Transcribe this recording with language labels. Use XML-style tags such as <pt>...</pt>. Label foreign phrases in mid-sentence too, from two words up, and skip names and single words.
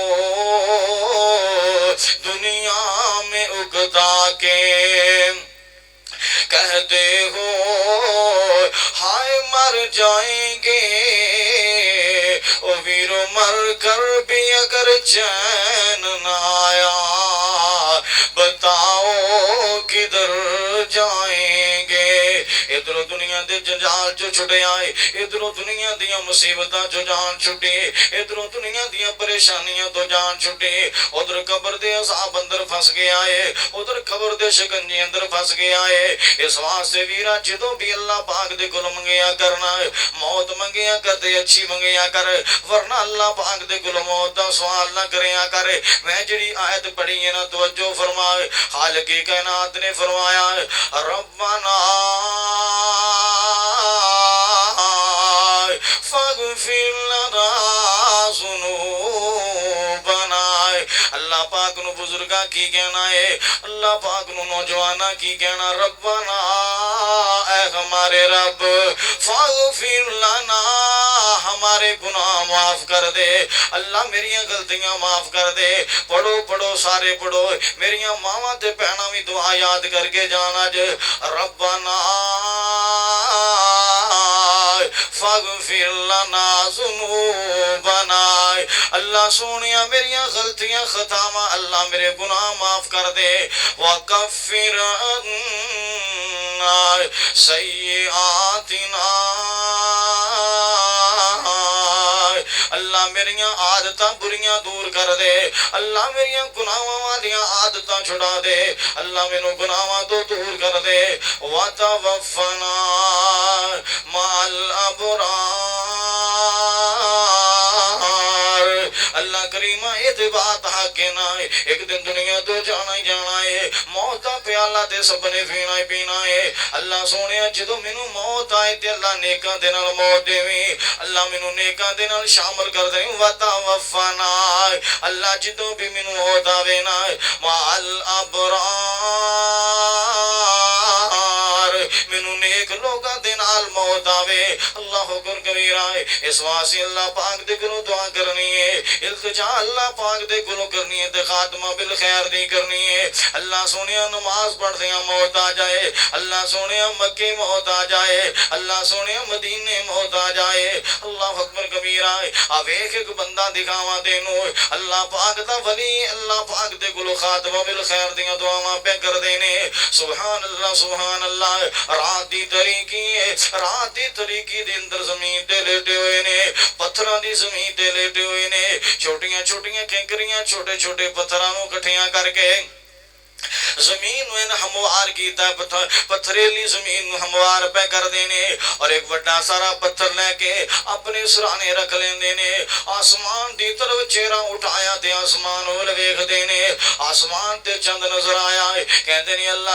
<ur>دنیا میں اگتا کے کہتے ہو ہائے مر جائیں گے, او ویرو مر کر بھی اگر چین نہ آیا بتاؤ کدھر جائیں گے.</ur> <pa>ادھر دنیا دے جنجال جو چھڑے آئے, ادھر دنیا دیا مصیبتاں جو جان چھٹے, ادھر دنیا دیا پریشانیاں تو جان چھٹے, ادھر قبر دے عذاب اندر پھنس گیا ہے, ادھر قبر دے شکنجے اندر پھنس گیا ہے. اس واسطے ویرا جدو بھی اللہ پاک دے کول منگیا کرنا, موت منگیا کرتے اچھی منگیا کر, ورنہ اللہ پاک دے کول موت دا سوال نہ کریا کر. میں جڑی آیت پڑھی ہے نا توجہ فرمائے, خالق کائنات نے فرمایا ربنا</pa> <ar>فاغفر لنا ذنوبنا,</ar> <pa>اللہ پاک نو نو بزرگاں کی کہنا ہے، اللہ پاک نو نوجواناں کی کہنا، ربنا اے ہمارے رب</pa> <ar>فاغفر لنا</ar> <pa>ہمارے گناہ معاف کر دے، اللہ میریاں غلطیاں معاف کر دے۔ پڑھو پڑھو سارے پڑھو، میریاں ماواں تے بہناں وی دعا یاد کر کے جانا جے،</pa> <ar>ربنا فاغفر لنا ذنوبنا،</ar> <pa>اللہ سونیا میریاں غلطیاں خطاواں اللہ میرے گناہ معاف کر دے،</pa> <ar>وکفر عنا سیئاتنا،</ar> <pa>اللہ میریاں عادتاں بریاں دور کر دے، اللہ میریاں گناہاں والیاں عادتاں چھڑا دے، اللہ مینوں گناہاں تو دور کر دے،</pa> <ar>وَتَوَفَّنَا مَعَ الْأَبْرَارِ،</ar> <pa>اللہ کریمہ یہ بات حق نہ ہے، ایک دن دنیا تو جانا ہی جانا ہے، موت دا پیالہ تے سب نے پینا ہی پینا ہے، اللہ سونے جدو مینوں موت آئے تے اللہ نیکاں دے نال موت دیویں، اللہ مینوں نیکاں دے نال شامل کر دیں، وَتَوَفَّنَا اللہ جدو بھی مینوں موت آوے نا مَعَ الْأَبْرَارِ مینوں نیک لوگاں دے نال موت آوے،</pa> <ar>اللہ اکبر کبیرہ</ar> <pa>ہے، اس واسطے اللہ پاک دے گلوں دعا کرنی ہے، التجا اللہ پاک دے گلوں کرنی ہے، تے خاتمہ بالخیر دی کرنی ہے، اللہ سونیا نماز پڑھ دیا موت آ جائے، اللہ سونیا مکے موت آ جائے، اللہ سونیا مدینے موت آ جائے،</pa> <ar>اللہ اکبر کبیرہ</ar> <pa>ہے، اب ایک بندہ دکھاوا دینو، اللہ پاک دا ولی اللہ پاک دے گلو خاتمہ بالخیر دیا دعاواں پہ کر دینے،</pa> <ar>سبحان اللہ،</ar> <pa>رات دی طریقی دے اندر زمین تے لیٹے ہوئے نے، پتھراں دی زمین تے لیٹے ہوئے نے، چھوٹیاں چھوٹیاں کنکریاں چھوٹے چھوٹے پتھراں نو کٹھیاں کر کے زمین میں ہموار کیتا ہے، پتھریلی زمین ہموار پہ کر دینے، اور ایک بڑا سارا پتھر لے کے اپنے سرانے رکھ لیں دینے، آسمان دی طرف چہرہ اٹھایا تے آسمان ہول ویکھ دینے، آسمان تے چند نظر آیا ہے، کہندے نہیں اللہ</pa>